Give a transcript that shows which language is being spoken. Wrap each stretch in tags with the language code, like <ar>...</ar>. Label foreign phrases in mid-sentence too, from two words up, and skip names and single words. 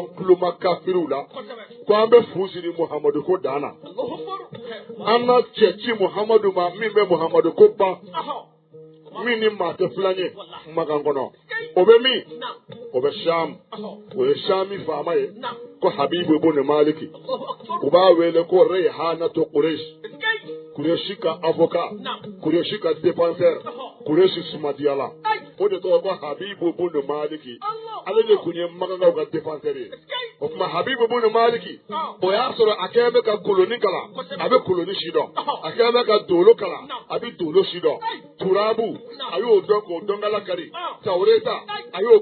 <bm>kuloma kafiriw la ko an bɛ fu siri Muhamadu ko dan na an na cɛ ci Muhamadu ma min bɛ Muhamadu ko ban min ni maa tɛ filan ye makan kɔnɔ o bɛ min o bɛ Sham o ye Shami faama ye ko Habibu ibn Maliki u b'a wele ko Rayhanatu Quraysh Quraysh ka avocat Quraysh ka défenseur Quraysh sumadiyala o de tɔgɔ ko Habibu ibn Maliki ale de kun ye Makankaw ka défenseur ye o tuma Habibu ibn Maliki o y'a sɔrɔ a kɛlen bɛ ka koloni kalan a bɛ koloni si dɔn a kɛlen bɛ ka dolo kalan a bɛ dolo si dɔn Turabu a y'o dɔn k'o dɔnkala kari Tawreta a y'o</bm>